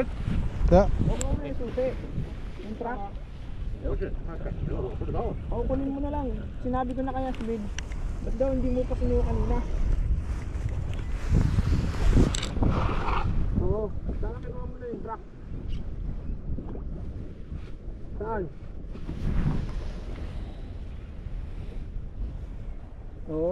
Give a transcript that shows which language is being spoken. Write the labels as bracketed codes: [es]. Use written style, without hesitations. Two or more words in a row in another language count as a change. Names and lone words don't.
[en] Yeah. [tl] Huwag mo na yung susi. Yung truck. [zh] 不是，他感觉我不知道。 [tl] O, kunin mo na lang. Sinabi ko na kaya si Bid. Ba't daw hindi mo pa kinuha kanina? Oo. Saan kinuha mo na yung truck? Saan? Oo.